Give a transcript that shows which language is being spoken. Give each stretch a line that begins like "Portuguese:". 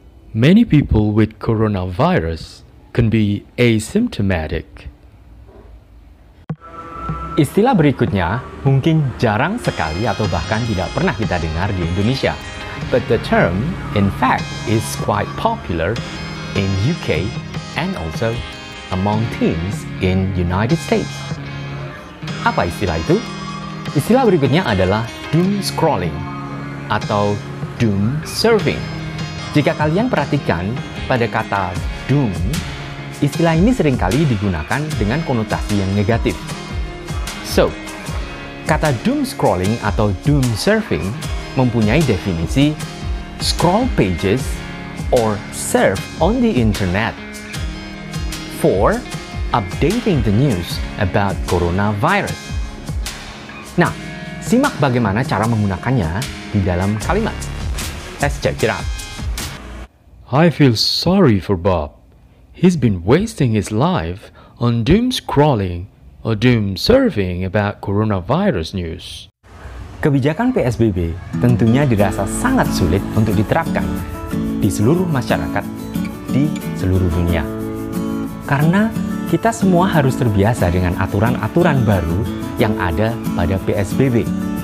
English: Many people with coronavirus can be asymptomatic.
Indonesian: Istilah berikutnya mungkin jarang sekali atau bahkan tidak pernah kita dengar di Indonesia.
English: But the term, in fact, is quite popular in UK and also among teens in United States.
Indonesian: Apa istilah itu? Istilah berikutnya adalah doom scrolling atau doom surfing. Jika kalian perhatikan pada kata doom, istilah ini seringkali digunakan dengan konotasi yang negatif.
English: So, kata doom scrolling atau doom surfing mempunyai definisi scroll pages or surf on the internet for updating the news about coronavirus.
Indonesian: Nah, simak bagaimana cara menggunakannya di dalam kalimat. Let's check it out.
English: I feel sorry for Bob. He's been wasting his life on doom scrolling or doom surfing about coronavirus news.
Indonesian: Kebijakan PSBB tentunya dirasa sangat sulit untuk diterapkan di seluruh masyarakat di seluruh dunia. Karena kita semua harus terbiasa dengan aturan-aturan baru yang ada pada PSBB.